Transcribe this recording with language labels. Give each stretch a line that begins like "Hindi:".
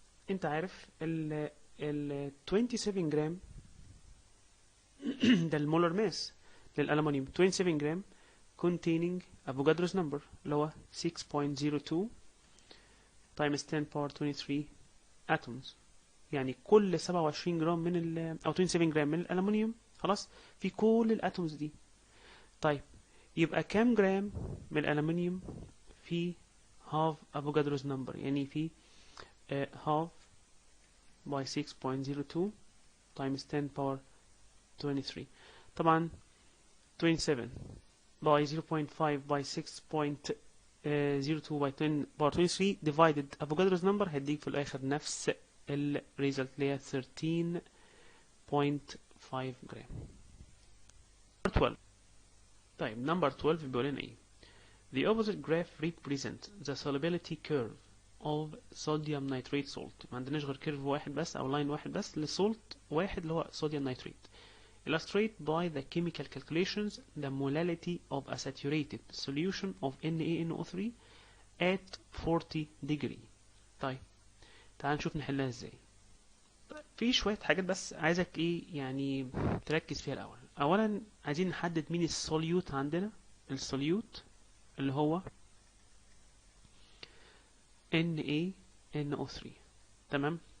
Arabic: انت عارف ال 27 جرام ده المولر ماس للألمنيوم.
English: 27 جرام containing Avogadro's number
Arabic: اللي هو
English: 6.02 times 10 power 23 atoms.
Arabic: يعني كل 27 جرام من او 27 جرام من الألمنيوم خلاص في كل الاتومز دي. طيب يبقى كام جرام من الألمنيوم في
English: half Avogadro's number؟
Arabic: يعني في
English: half by 6.02 times 10 power 23. طبعا 27 by 0.5 by 6.02 by 10 power 23 divided Avogadro's number
Arabic: هيديك في الآخر نفس الريزلت اللي هي
English: 13.5 جرام. Number 12.
Arabic: طيب number 12 بيقول لنا ايه؟
English: The opposite graph represents the solubility curve of sodium nitrate salt.
Arabic: ما عندناش غير كيرف واحد بس او لاين واحد بس للسولت واحد اللي هو صوديوم نيتريت.
English: Illustrate by the chemical calculations the molality of a saturated solution of NaNO3 at 40 degree.
Arabic: طيب تعال نشوف نحلها ازاي. في شوية حاجات بس عايزك ايه يعني تركز فيها الاول. اولا عايزين نحدد مين السوليوت عندنا. السوليوت اللي هو NaNO3 تمام.